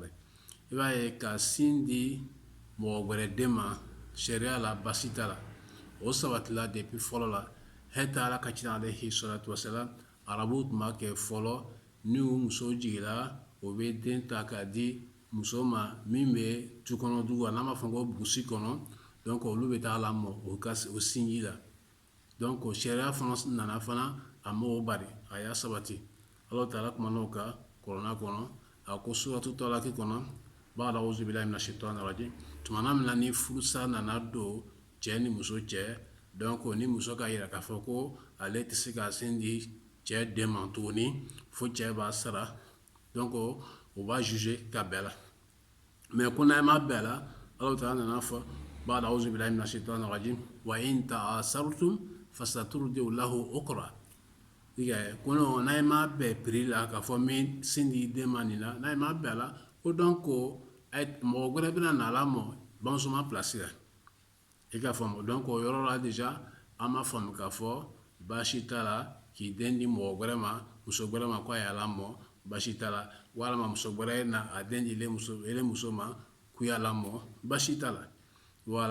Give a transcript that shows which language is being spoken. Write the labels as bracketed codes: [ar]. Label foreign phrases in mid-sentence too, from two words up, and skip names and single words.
[bm] I b'a ye ka sin di mɔgɔ wɛrɛ den ma sharia la basi t'a la o sabatila depuis fɔlɔ la hɛta ala ka cira [ar] عليه الصلاة والسلام [bm] arabuw tun b'a kɛ fɔlɔ ni u muso jiginna o bɛ den ta k'a di muso ma min bɛ tukɔnɔ dugu la n'an b'a fɔ ko burusi kɔnɔ donc olu bɛ taa lamɔ o sinji la. Donc sharia fana nana fana a m'o bari a y'a sabati. [ar] الله تعالى [bm] kumana o kan Kurana kɔnɔ a ko suratu talaki kɔnɔ [ar] بعد أعوذ بالله من الشيطان الرجيم [bm] tumana min na ni furusa nana don cɛ ni muso cɛ donc ni muso ka yira k'a fɔ ko ale tɛ se ka sin di cɛ den ma tuguni fo cɛ b'a sara donc o b'a juger ka bɛɛ la. Mais ko n'a ma bɛɛ la Allah ta'ala nana fɔ [ar] بعد أعوذ بالله من الشيطان الرجيم وإن تعاسرتم فسترضع له أخرى. [bm] Kono n'a ye ma bɛɛ piri la k'a fɔ min sin di den ma nin la n'a ye ma bɛɛ la ko donc mɔgɔ wɛrɛ bɛna na lamɔ bamusoman place la i ka faamu. Donc o yɔrɔ la déjà an m'a faamu k'a fɔ baasi t'a la k'i den di mɔgɔ wɛrɛ ma muso wɛrɛ ma ko a y'a lamɔ baasi t'a la walama muso wɛrɛ na a den di ele muso ma k'u y'a lamɔ baasi t'a la voilà.